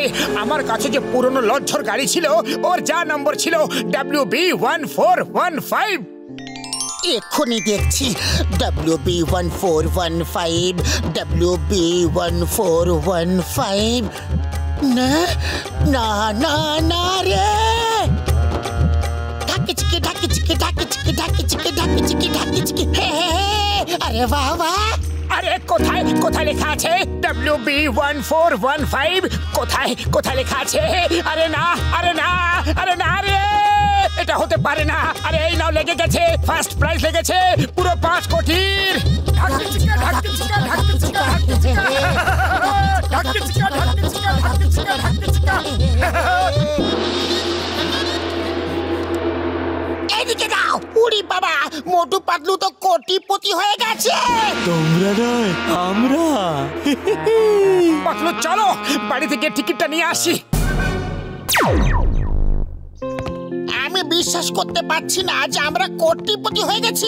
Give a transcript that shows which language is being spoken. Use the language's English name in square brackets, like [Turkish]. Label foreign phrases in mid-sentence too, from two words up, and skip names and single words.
[Bangla] আমার কাছে যে পুরনো লজ্জর গাড়ি ছিল, ওর যা নম্বর ছিল WB1415। এক্ষুনি দেখছি। WB1415, WB1415। না না না না রে, ঢাকি চিকি ঢাকি চিকি ঢাকি চিকি ঢাকি চিকি ঢাকি চিকি ঢাকি চিকি। আরে বাহ বাহ। আরে কোথায় কোথায় লেখা আছে WB1415? কোথায় কোথায় লেখা আছে? আরে না আরে না আরে না রে, এটা হতে পারে না। আরে এই নাও, লেগে গেছে, [English] first prize [Bangla] লেগেছে পুরো 5 কোটির। ঢাকি চিকা ঢাকি চিকা ঢাকি চিকা ঢাকি চিকা ঢাকি চিকা ঢাকি চিকা ঢাকি চিকা ঢাকি চিকা। এদিকে দাও। উড়ি বাবা, মোটু পাতলু তো কোটিপতি হয়ে গেছে। তোমরা নয়, আমরা। পাতলু চলো বাড়ি থেকে টিকিটটা নিয়ে আসি। আমি বিশ্বাস করতে পারছি না যে আমরা কোটিপতি হয়ে গেছি।